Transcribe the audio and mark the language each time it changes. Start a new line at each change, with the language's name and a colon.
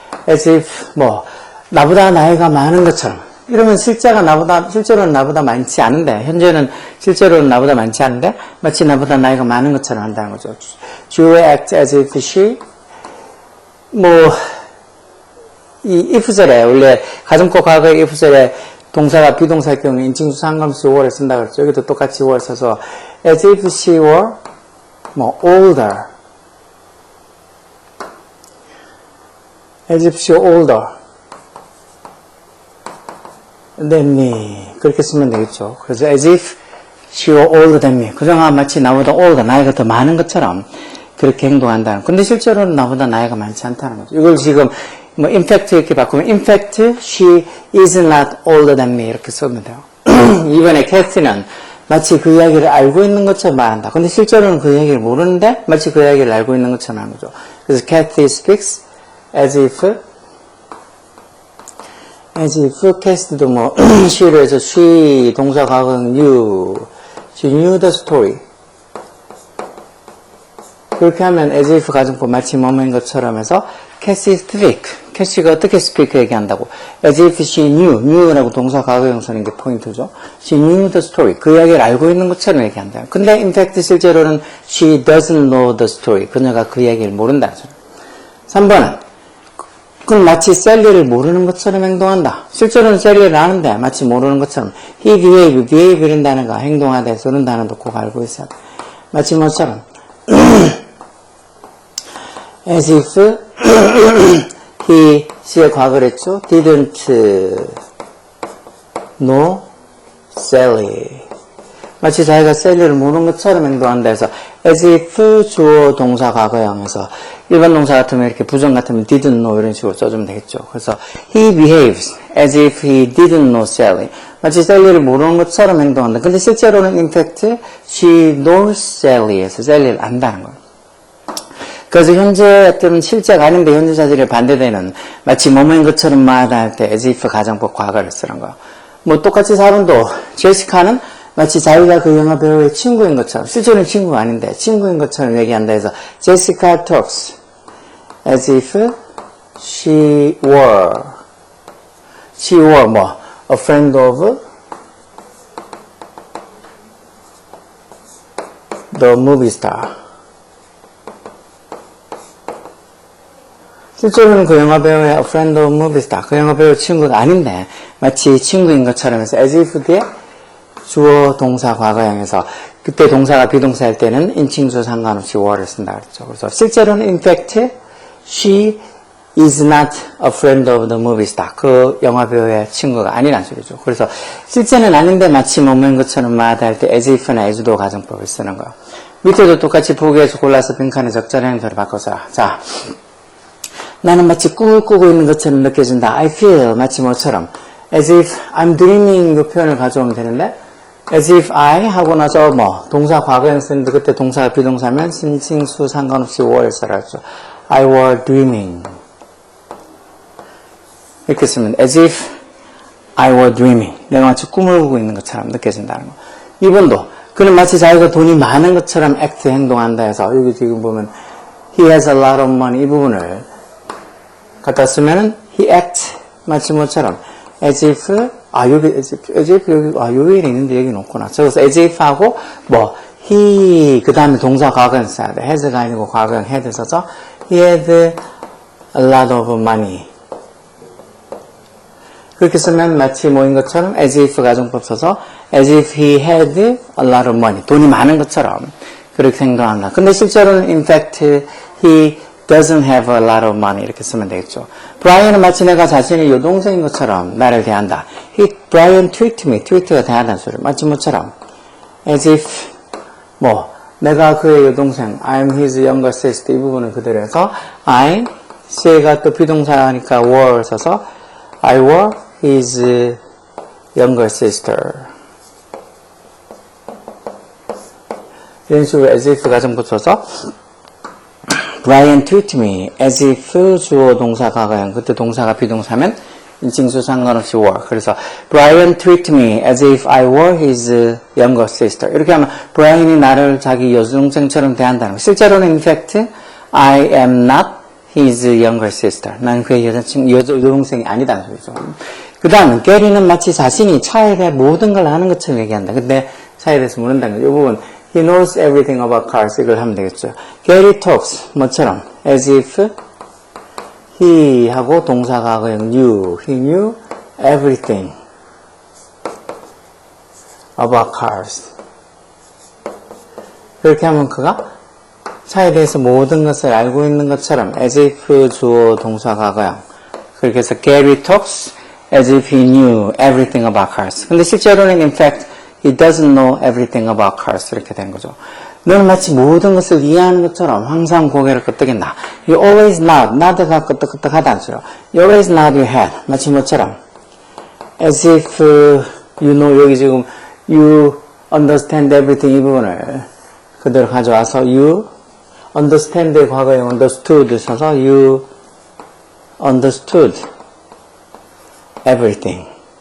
Korean: as if 나보다 나이가 많은 것처럼. 이러면 실제로는 나보다 많지 않은데, 현재는 실제로는 나보다 많지 않은데, 마치 나보다 나이가 많은 것처럼 한다는 거죠.
English: Julia acts as if she,
Korean: 이 if절에, 원래 가정법 과거의 if절에 동사가 비동사일 경우에 인칭수 상관없이 were를 쓴다고 그랬죠. 여기도 똑같이 were 써서,
English: as if she were, older. as if she were older. than me.
Korean: 그렇게 쓰면 되겠죠. 그래서
English: as if she were older than me.
Korean: 그정아 마치 나보다 older, 나이가 더 많은 것처럼 그렇게 행동한다는. 근데 실제로는 나보다 나이가 많지 않다는 거죠. 이걸 지금
English: in fact
Korean: 이렇게 바꾸면
English: in fact she is not older than me
Korean: 이렇게 쓰면 돼요. 이번에 캐스는 마치 그 이야기를 알고 있는 것처럼 말한다. 근데 실제로는 그 이야기를 모르는데 마치 그 이야기를 알고 있는 것처럼 하는 거죠. 그래서
English: Kathy speaks as if
Korean: 캐스트도 she로 해서 she 동사 과거는 knew.
English: She knew the story.
Korean: 그렇게 하면 as if 가정법 마치 뭐뭐인 것처럼 해서
English: Cassie speak.
Korean: 캐시가 어떻게 speak 얘기한다고.
English: as if she knew
Korean: 라고 동사 과거 형사인 게 포인트죠.
English: She knew the story.
Korean: 그 이야기를 알고 있는 것처럼 얘기한다. 근데
English: in fact
Korean: 실제로는
English: she doesn't know the story.
Korean: 그녀가 그 이야기를 모른다는 소리. 3번은 그럼 마치 셀리를 모르는 것처럼 행동한다. 실제로는 셀리를 아는데 마치 모르는 것처럼.
English: he behave
Korean: 이런 단어가 행동하다 해서 이런 단어도 꼭 알고 있어야 돼. 마치 뭐처럼 as if she의 과거를 했죠.
English: didn't know Sally.
Korean: 마치 자기가 셀리를 모르는 것처럼 행동한다 해서 as if 주어 동사 과거형에서 일반 동사 같으면 이렇게 부정 같으면
English: didn't know
Korean: 이런 식으로 써주면 되겠죠. 그래서
English: he behaves as if he didn't know Sally.
Korean: 마치 셀리를 모르는 것처럼 행동한다. 근데 실제로는
English: in fact she knows Sally
Korean: 에서 셀리를 안다는 거예요. 그래서 현재 때는 실제가 아닌데 현재 사실에 반대되는 마치 뭐뭐인 것처럼 말할 때 as if 가정법 과거를 쓰는 거예요. 뭐 똑같이 4번도 제시카는 마치 자기가 그 영화 배우의 친구인 것처럼, 실제로는 친구가 아닌데 친구인 것처럼 얘기한다 해서
English: Jessica talks as if she were
Korean: 뭐
English: a friend of the movie star.
Korean: 실제로는 그 영화 배우의
English: a friend of movie star,
Korean: 그 영화 배우 친구가 아닌데 마치 친구인 것처럼 해서 as if 뒤에 주어 동사 과거형에서 그때 동사가 비동사일 때는 인칭수 상관없이 were를 쓴다 그랬죠. 그래서 실제로는
English: in fact she is not a friend of the movie star.
Korean: 그 영화 배우의 친구가 아니란 소리죠. 그래서 실제는 아닌데 마치 뭐뭐인 것처럼 말하다 할 때 as if나 as도 가정법을 쓰는 거예요. 밑에도 똑같이 보기에서 골라서 빈칸에 적절한 행사를 바꿔서 자, 나는 마치 꿈을 꾸고 있는 것처럼 느껴진다. I feel 마치 뭐처럼
English: as if I'm dreaming
Korean: 그 표현을 가져오면 되는데 as if I 하고 나서 뭐 동사 과거형 쓰는데 그때 동사가 비동사면 신칭수 상관없이 were를 써라죠.
English: I were dreaming
Korean: 이렇게 쓰면
English: as if I were dreaming
Korean: 내가 마치 꿈을 꾸고 있는 것처럼 느껴진다는 거. 2번도 그는 마치 자기가 돈이 많은 것처럼 act 행동한다 해서 여기 지금 보면
English: he has a lot of money
Korean: 이 부분을 갖다 쓰면은 he acts 마치 뭐처럼 as if 여기 as if 여기 있는데 여기는 없구나. 저기서 as if 하고 뭐 he 그 다음에 동사 과거형 써야 돼. has가 아니고 과거형 had 써서
English: he had a lot of money
Korean: 그렇게 쓰면 마치 뭐인 것처럼 as if 가정법 써서
English: as if he had a lot of money
Korean: 돈이 많은 것처럼 그렇게 행동한다. 근데 실제로는
English: in fact he doesn't have a lot of money
Korean: 이렇게 쓰면 되겠죠. 브라이언은 마치 내가 자신의 여동생인 것처럼 나를 대한다.
English: Brian treat me,
Korean: treat가 대한다는 소리 마치 뭐처럼 as if 뭐 내가 그의 여동생
English: I'm his younger sister
Korean: 이 부분은 그대로 해서 I'm 씨가 또 비동사니까 were 써서
English: I were his younger sister
Korean: 이런 식으로 as if 가정법 써서
English: Brian treat me as if
Korean: 주어 동사 과거형 그때 동사가 비동사면 인칭수 상관없이 were 그래서
English: Brian treat me as if I were his younger sister
Korean: 이렇게 하면 Brian이 나를 자기 여동생처럼 대한다는 거. 실제로는
English: in fact I am not his younger sister
Korean: 난 그의 여동생이 아니다는 소리죠. 그 다음은 게리는 마치 자신이 차에 대해 모든 걸 아는 것처럼 얘기한다. 근데 차에 대해서 모른다는 거. 이 부분
English: He knows everything about cars.
Korean: 이걸 하면 되겠죠.
English: Gary talks.
Korean: 뭐처럼.
English: As if he
Korean: 하고 동사가 그냥
English: knew. He knew everything about cars.
Korean: 그렇게 하면 그가 차에 대해서 모든 것을 알고 있는 것처럼 as if 주어 동사가 그냥 그렇게 해서
English: Gary talks as if he knew everything about cars.
Korean: 근데 실제로는
English: in fact He doesn't know everything about cars.
Korean: 이렇게 되는 거죠. 너는 마치 모든 것을 이해하는 것처럼 항상 고개를 끄덕인다.
English: You always nod.
Korean: nod가 끄덕끄덕하다는 소리요.
English: You always nod your head.
Korean: 마치 뭐처럼.
English: As if you know
Korean: 여기 지금
English: you understand everything
Korean: 이 부분을 그대로 가져와서
English: you understand의 과거형 understood 써서 you understood everything.